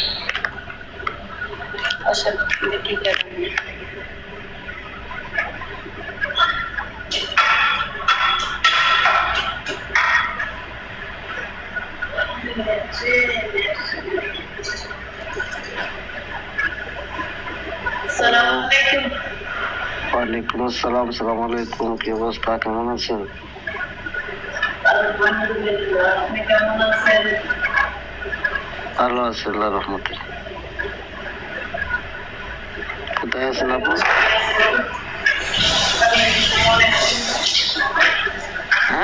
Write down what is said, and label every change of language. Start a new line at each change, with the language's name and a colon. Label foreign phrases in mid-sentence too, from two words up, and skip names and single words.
Spanish: O sea, de qué queda.
Arabic: سلام عليكم. وعليكم السلام، السلام عليكم.
Bangla: কি অবস্থা, কেমন আছেন? Alhamdulillah. আপনি কেমন আছেন? ভালো আছি আল্লাহ রহমতে। কোথায় আছেন আপনি? হ্যাঁ,